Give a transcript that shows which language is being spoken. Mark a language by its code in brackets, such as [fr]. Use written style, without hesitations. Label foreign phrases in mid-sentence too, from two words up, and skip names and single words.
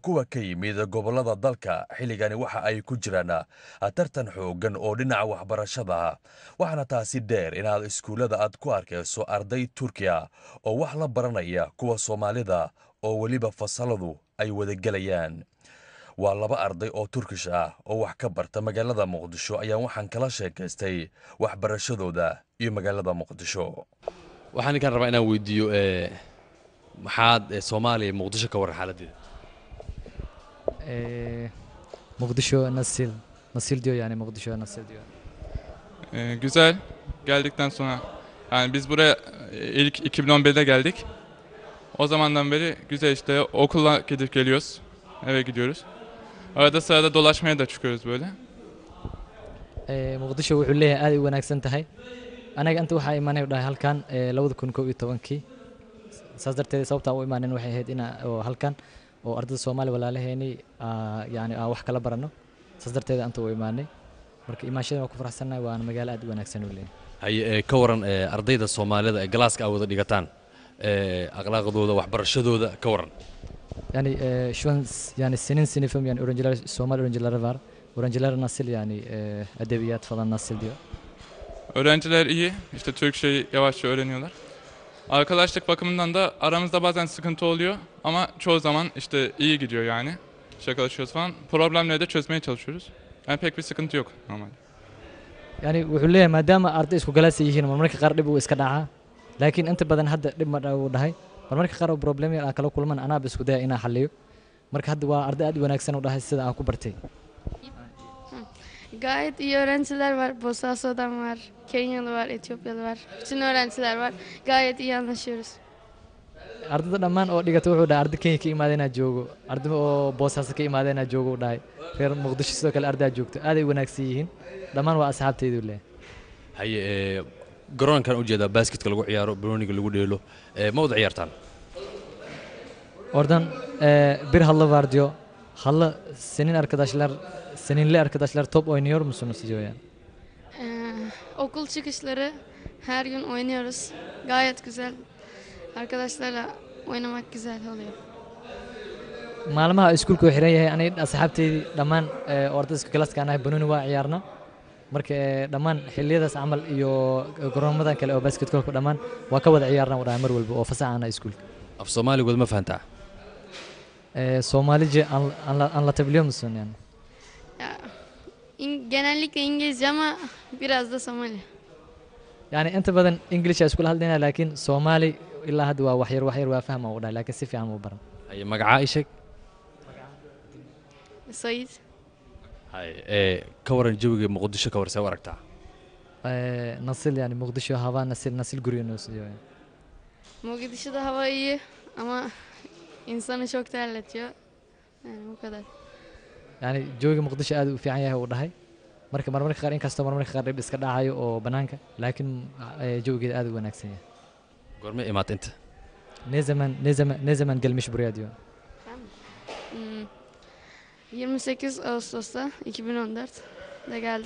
[so] kuwa ka yimid gobolada dalka xilligani waxa ay ku jiraan tartan xoogan oo dhinaca waxbarashada waxana taasi dheer inaad iskuulada aad ku arkayso arday Turkiya oo wax la baranaya kuwa Soomaalida oo waliba fasaladu ay wada galayaan waa laba arday oo Turkish ah oo wax ka barta magaalada Muqdisho ayaa waxaan kala sheekaystay waxbarashadooda iyo magaalada Muqdisho waxaan kan rabaa inaan weydiiyo maxaad Soomaaliya Muqdisho ka war xaaladeeda [tr] Muqdisho nasıl diyor yani Muqdisho nasıl diyor Güzel geldikten sonra yani biz buraya ilk 2011'de geldik. O zamandan beri güzel işte okula gidip geliyoruz. Eve gidiyoruz. Arada sırada dolaşmaya da çıkıyoruz böyle. [so] Muqdisho wuxuu leeyahay aad u wanaagsan tahay. Anaga inta waxa iimaanay dhahay halkan 2011kii. Saas darteed sababta u iimaaneen waxay ahayd in halkan oo ardayda Soomaali walaalaheeni yani wax kala barano. Saas darteed inta u iimaanay. Marka iimaashada waan ku faraxsanahay waan magaalo aad u wanaagsan u leeyahay. hay ka waran ardayda Soomaalida ee galaaska wada dhigataan akhlaaqdooda waxbarashadooda ka waran [tr] yani şu an yani senin sınıfın yani öğrenciler Somali öğrenciler var. Öğrenciler nasıl yani edebiyat falan nasıl diyor? Öğrenciler iyi. İşte Türkçeyi yavaşça öğreniyorlar. Arkadaşlık bakımından da aramızda bazen sıkıntı oluyor ama çoğu zaman işte iyi gidiyor yani. Şakalaşıyoruz falan. Problemleri de çözmeye çalışıyoruz. Yani pek bir sıkıntı yok normalde. [so] Yani wuxuu leeyahay maadaama arday isku galaas yihiin marmarka qaar dhib uu iska dhacaa laakiin inta badan hadda dhib ma dhahay marmarka qaar oo problem yar kala kulman anaa isku daya inaan xalliyo marka hadda waa arday aad u wanaagsan u dhahay sida aan ku bartay [tr] Gayet iyi öğrenciler var. Bosaso'dan var, Kenyalı var, Etiyopyalı var. Bütün öğrenciler var. Gayet iyi anlaşıyoruz. [so] ardayda dhammaan oo dhigata wuxuu dhahay arday Kenya ka imaadayna joogo arday oo Bosaso ka imaadayna joogo u dhahay reer Muqdisho sidoo kale arday joogto aad ay wanaagsan yihiin dhammaan waa asxaabtaydu leeyahay hay garoonkan u jeeda basketka lagu ciyaaro banooniga lagu dheelo ma wada ciyaartaan [tr] oradan bir halı var diyor halı seninle arkadaşlar top oynuyor musunuz diyor yani Okul çıkışları her gün oynuyoruz. Gayet güzel. Arkadaşlarla oynamak güzel oluyor. [so] maalmaha iskuulku xiran yahay anay asxaabtaydi dhammaan ordayska galaaska anahay banooni waa ciyaarna marka dhammaan xilliyadaas camal iyo garoomadan kale oo basketballka dhammaan waa ka wada ciyaarna mar walba oo fasaxana iskuulka af Soomaaliga ma fahantaa [tr] Somalice anlatabiliyor musun yani? Ya, genellikle İngilizce ama biraz da Somali. [so] Yani inta badan English isku hadlayna laakiin Somali ilaa hadda waa wax yar waa fahma u dhahay laakiin si fiican ma baran. haye magacaa ii sheeg Sayid. haye ka waran jawiga muqdisho ka warsee u aragtaa [tr] Nasıl yani Mogadishu hava nasıl görüyorsunuz diyor. Yani. Mogadishu'da hava iyi ama insanı çok terletiyor. Yani bu kadar. [so] Yani jawiga Mogadishu aad u fiican yahay u dhahay. Marmarka qaar inkastoo marmarka qaar dhib iska dhacayo oo banaanka laakiin jawigeeda aad u wanaagsan yahay. goorma imaata inta [tr] Ne zaman gelmiş buraya diyor. Hmm. 28 Ağustos'ta 2014'da geldim.